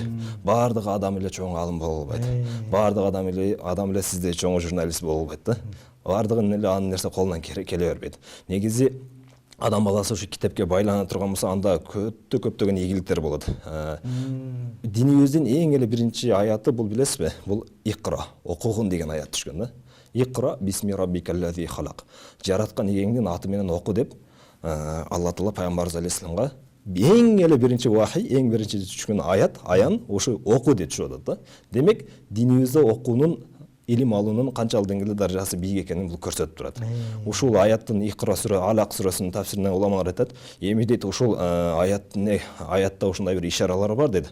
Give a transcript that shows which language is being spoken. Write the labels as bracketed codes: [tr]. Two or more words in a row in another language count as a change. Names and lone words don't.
[ky] Баардык адам эле чоң алым боло албайт. Баардык адам эле сиздей чоң журналист боло албайт да. Баардыгын эле анын нерсе колунан келе бербейт. Негизи адам баласы ушу китепке байлана турган болсо, анда көптөгөн ийгиликтер болот. Динибиздин эң эле биринчи аяты бул билесизби? Бул Икра, окугун деген аят түшкөн да. [ar] اقرأ باسم ربك الذي خلق. [ky] Жараткан эгеңдин аты менен оку деп Алла Таала пайгамбарыбыз алейхисаламга эң эле биринчи вахий, эң биринчи түшкөн аян ушу оку деп түшүп атат да. Демек, динибизде окуунун илим алуунун канчалык деңгээлде даражасы бийик экенин бул көрсөтүп турат. Ушул аяттын Икра сүрө Алак сүрөсүнүн тафсиринде уламалар айтат, эми дейт ушул аятта ушундай бир ишаралар бар дейт.